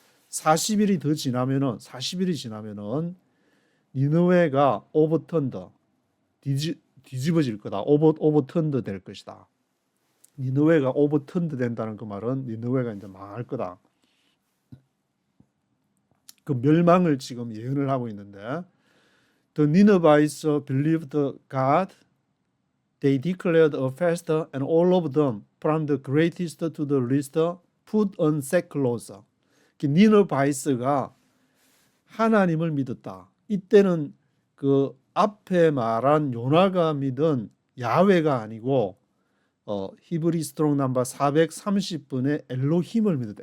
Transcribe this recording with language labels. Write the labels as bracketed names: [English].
[Korean] 40일이 지나면은 니느웨가 overturned 뒤집어질 거다. overturned 될 것이다. 니느웨가 overturned 된다는 그 말은 니느웨가 이제 망할 거다. 그 멸망을 지금 예언을 하고 있는데 [English] The Ninevites believed God. They declared a fast and all of them from the greatest to the least put on sackcloth. [Korean] 니느바이스가 하나님을 믿었다. 이때는 그 앞에 말한 요나가 믿은 야훼가 아니고 히브리 스트롱 넘버 430분의 엘로힘을 믿었다.